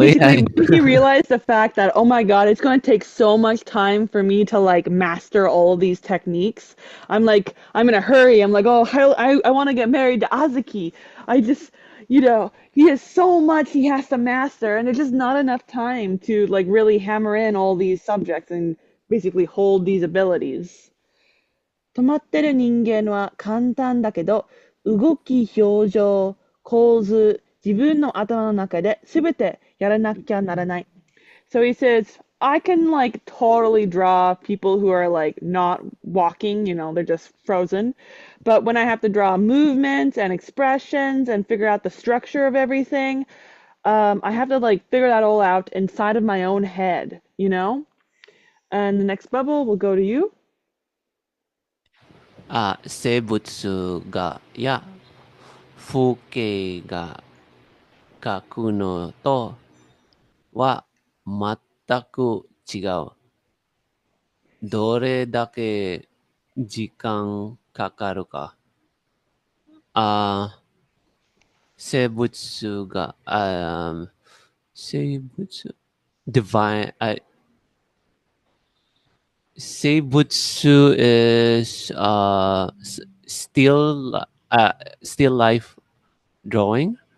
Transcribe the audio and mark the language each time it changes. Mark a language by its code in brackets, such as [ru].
[en] basically when he realized the fact that, oh my God, it's going to take so much time for me to like master all these techniques, I'm like, I'm in a hurry. I'm like, oh, I want to get married to Azuki. I just, he has so much he has to master, and there's just not enough time to like really hammer in all these subjects and basically hold these abilities. [ja] 止まってる人間は簡単だけど、動き、表情、構図、自分の頭の中で全てやらなきゃならない。 [en] So he says, I can like totally draw people who are like not walking, they're just frozen. But when I have to draw movements and expressions and figure out the structure of everything, I have to like figure that all out inside of my own head. And the next bubble will go to you. [ja] 生物がや風景が描くのとは全く違う。どれだけ時間かかるか。あ生物が、生物、 [en] divine, 生物 is still life drawing?